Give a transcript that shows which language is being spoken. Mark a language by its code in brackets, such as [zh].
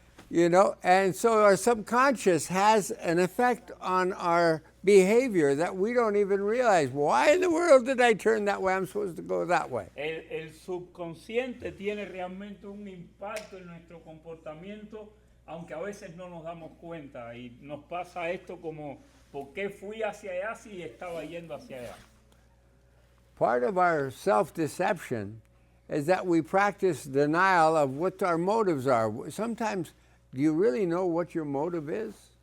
[en] You know, and so our subconscious has an effect on our behavior that we don't even realize. Why in the world did I turn that way? I'm supposed to go that way. [es] El subconsciente tiene realmente un impacto en nuestro comportamiento, aunque a veces no nos damos cuenta y nos pasa esto como, ¿por qué fui hacia allá si estaba yendo hacia allá? [en] Part of our self-deception is that we practice denial of what our motives are. Sometimes, do you really know what your motive is?